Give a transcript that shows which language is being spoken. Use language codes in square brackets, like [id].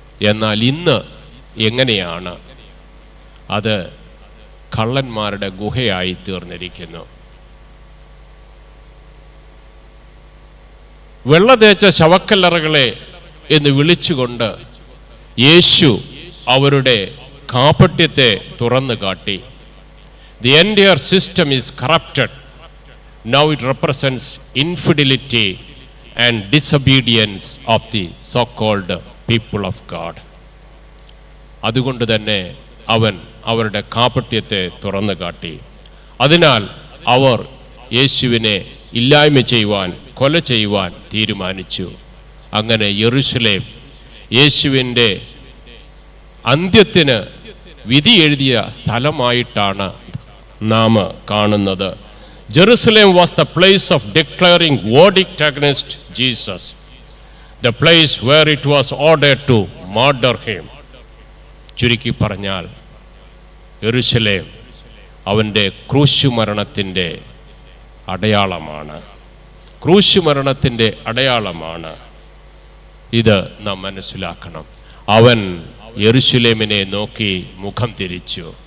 [ml] എന്നാൽ ഇന്ന് എങ്ങനെയാണ് അത് കള്ളന്മാരുടെ ഗുഹയായി തീർന്നിരിക്കുന്നു. വെള്ളതേച്ച ശവക്കല്ലറകളെ എന്ന് വിളിച്ചുകൊണ്ട് യേശു അവരുടെ കാപട്യത്തെ തുറന്നു കാട്ടി. [en] The entire system is corrupted. Now it represents infidelity and disobedience of the so-called people of God. [ml] അതുകൊണ്ട് തന്നെ അവൻ അവരുടെ കാപട്യത്തെ തുറന്നു കാട്ടി. അതിനാൽ അവർ യേശുവിനെ ഇല്ലായ്മ ചെയ്യുവാൻ, കൊല ചെയ്യുവാൻ തീരുമാനിച്ചു. അങ്ങനെ യെരുശലേം യേശുവിൻ്റെ അന്ത്യത്തിന് വിധി എഴുതിയ സ്ഥലമായിട്ടാണ് നാം കാണുന്നത്. [en] Jerusalem was the place of declaring verdict against Jesus, the place where it was ordered to murder him. [ml] ചുരുക്കി പറഞ്ഞാൽ യെരുശലേം അവൻ്റെ ക്രൂശുമരണത്തിൻ്റെ അടയാളമാണ്. ക്രൂശുമരണത്തിൻ്റെ അടയാളമാണ്. ഇത് നാം മനസ്സിലാക്കണം. അവൻ യെരുശലേമിനെ നോക്കി മുഖം തിരിച്ചു.